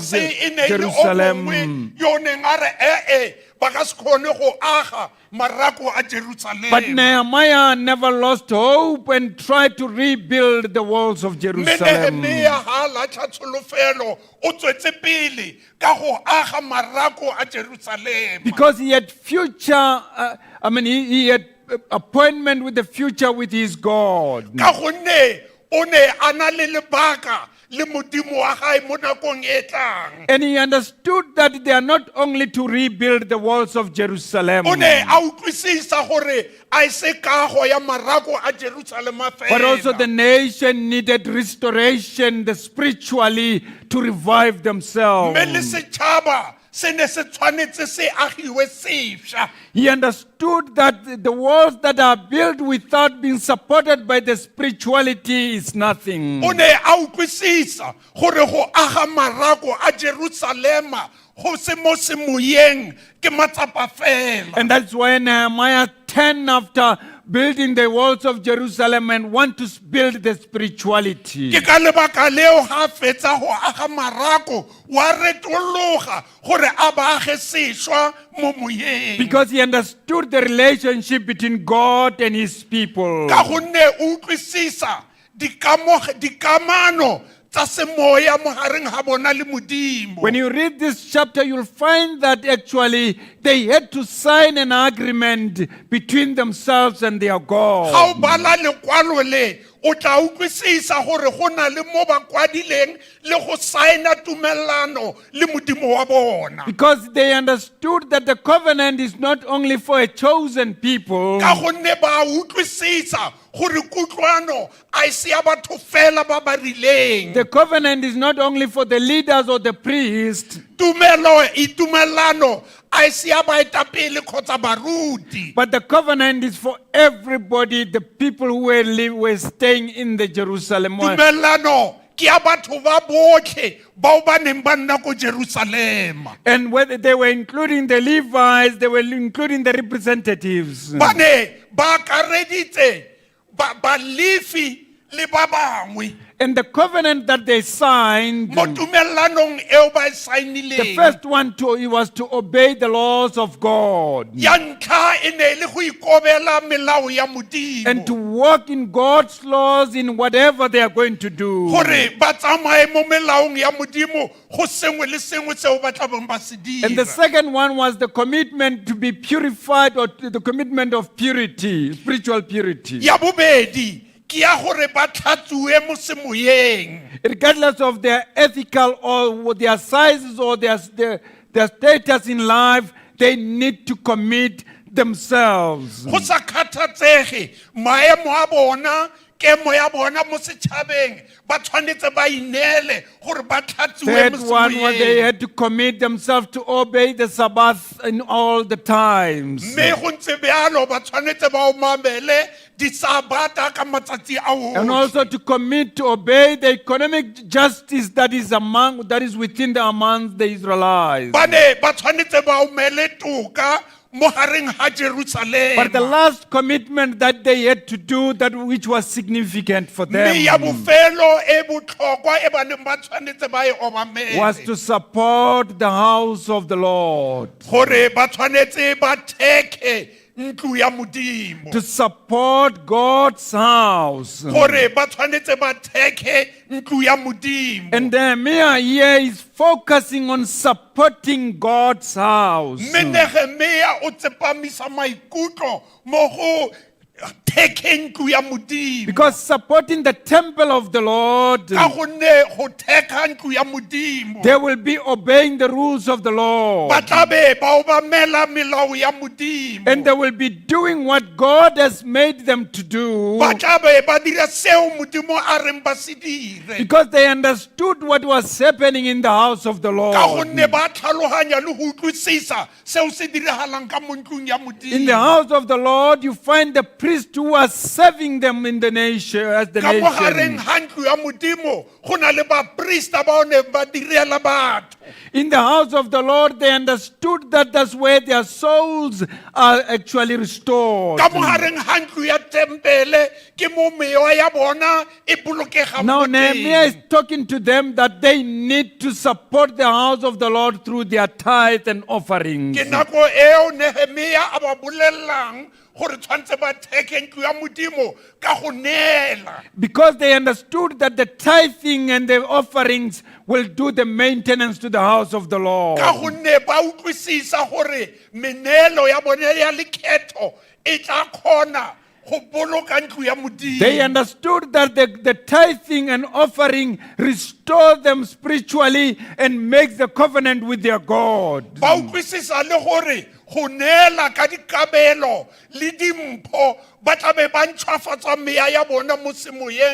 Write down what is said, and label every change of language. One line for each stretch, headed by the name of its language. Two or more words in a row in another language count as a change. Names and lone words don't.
Tswana: Tobias e ne e le o Jerusalem. mongwe yo neng a re ba ka se kgone go aga marako a Jerusalema.
English: But Nehemiah never lost hope and tried to rebuild the walls of
Tswana: Mme Jerusalem. Nehemia ha a latlha tsholofelo o tswetse pele ka go aga marako a Jerusalema.
English: Because he had he had appointment with the future with his God.
Tswana: Ka gonne o ne a na le lebaka le modimo wa gae mo nakong e tlang.
English: And he understood that they are not only to rebuild the walls of Jerusalem,
Tswana: O ne a utlwisisa gore a e se kago ya marako a Jerusalema
English: but also the
Tswana: fela.
English: nation needed restoration spiritually to revive themselves.
Tswana: Mme le setšhaba se ne se tshwanetse se agiwe sešwa.
English: He understood that the walls that are built without being supported by the spirituality is nothing.
Tswana: O ne a utlwisisa gore go aga marako a Jerusalema go se mo semoyeng ke matsapa fela.
English: And that's why Nehemiah 10, after building the walls of Jerusalem, and want to build the spirituality.
Tswana: Ke ka lebaka leo ga a fetsa go aga marako wa retologa gore a ba age sešwa mo moyeng.
English: Because he understood the relationship between God and his people.
Tswana: Ka gonne o utlwisisa dikamano tsa semoya mogareng ga bona le Modimo.
English: When you read this chapter, you'll find that actually they had to sign an agreement between themselves and their
Tswana: Ga
English: God.
Tswana: o bala lekwalo le o tla utlwisisa gore go na le mo ba kwadileng le go saena tumellano le Modimo wa bona.
English: Because they understood that the covenant is not only for a chosen people,
Tswana: Ka gonne ba utlwisisa gore kutlwano a e se ya batho fela ba ba rileng.
English: the covenant is not only for the leaders or the priests,
Tswana: Tumellano a e se ya baetapele kgotsa baruti.
English: but the covenant is for everybody, the people who were staying in the Jerusalem.
Tswana: Tumellano ke ya batho ba botlhe bao ba neng ba nna ko Jerusalema.
English: And whether they were including the Levites, they were including the representatives.
Tswana: Ba ne ba akareditse balefi le ba bangwe.
English: And the covenant that they signed,
Tswana: mo tumellanong eo ba e
English: the
Tswana: sainileng
English: first one was to obey the laws of God
Tswana: ya ntlha e ne le go ikobela melao ya
English: and to
Tswana: modimo
English: walk in God's laws in whatever they are going to do.
Tswana: gore ba tsamaye mo melaong ya modimo go sengwe le sengwe seo ba tlabeng ba se
English: And the
Tswana: dira
English: second one was the commitment to be purified, or the commitment of purity, spiritual purity.
Tswana: ya bobedi ke ya gore ba tlhatsuwe mo semoyeng
English: Regardless of their ethical or their sizes or their status in life, they need to commit themselves.
Tswana: go sa kgathatsege maemo a bona kemo ya bona mo setšhabeng ba tshwanetse ba ineele gore ba tlhatsuwe
English: Third
Tswana: mo
English: one, where they
Tswana: semoyeng
English: had to commit themselves to obey the Sabbath in all the times.
Tswana: mme go ntse bjalo ba tshwanetse ba omamele disabata ka matsatsi a
English: And
Tswana: otlhe
English: also to commit to obey the economic justice that is within among the Israelites.
Tswana: ba ne ba tshwanetse ba omele toka mo gareng ga
English: But the
Tswana: Jerusalema
English: last commitment that they had to do, that which was significant for them,
Tswana: mme ya bofelo e botlhokwa e ba neng ba tshwanetse ba e
English: was to
Tswana: obamele
English: support the house of the Lord,
Tswana: gore ba tshwanetse ba thekge ntlo ya modimo
English: to support God's house.
Tswana: gore ba tshwanetse ba thekge ntlo ya modimo
English: And Nehemiah here is focusing on supporting God's house.
Tswana: mme Nehemia o tsepamisa maikutlo mo go thekgeng ntlo ya modimo
English: Because supporting the temple of the Lord,
Tswana: ka gonne go thekga ntlo ya modimo
English: they will be obeying the rules of the Lord.
Tswana: ba tla be ba obamela melao ya modimo
English: And they will be doing what God has made them to do,
Tswana: ba tla be ba dira seo modimo a reng ba se dire
English: because they understood what was happening in the house of the
Tswana: ka
English: Lord.
Tswana: gonne ba tlhaloganya le go utlwisisa seo se diragalang ka mo ntlong ya
English: In the
Tswana: modimo
English: house of the Lord, you find the priest who was serving them in the nation, as the
Tswana: ka mo gareng
English: nation.
Tswana: ga ntlo ya modimo go na le baprista bao ne ba direla batho
English: In the house of the Lord, they understood that that's where their souls are actually restored.
Tswana: ka mo gareng ga ntlo ya tempele ke mo mewa ya bona e bolokega
English: Now
Tswana: mo
English: Nehemiah is
Tswana: teng.
English: talking to them that they need to support the house of the Lord through their tithe and offerings.
Tswana: ke nako eo Nehemia a ba bolelelang gore tshwantse ba theke ntlo ya modimo ka go neela
English: Because they understood that the tithing and the offerings will do the maintenance to the house of the Lord.
Tswana: ka gonne ba utlwisisa gore meneelo ya bone ya lekgetho e tla kgona go boloka ntlo ya
English: They
Tswana: modimo
English: understood that the tithing and offering restore them spiritually and makes the covenant with their God.
Tswana: ba utlwisisa le gore go neela ka dikabelo le dimpho ba tla be ba ntshwafatsa meya ya bona mo semoyeng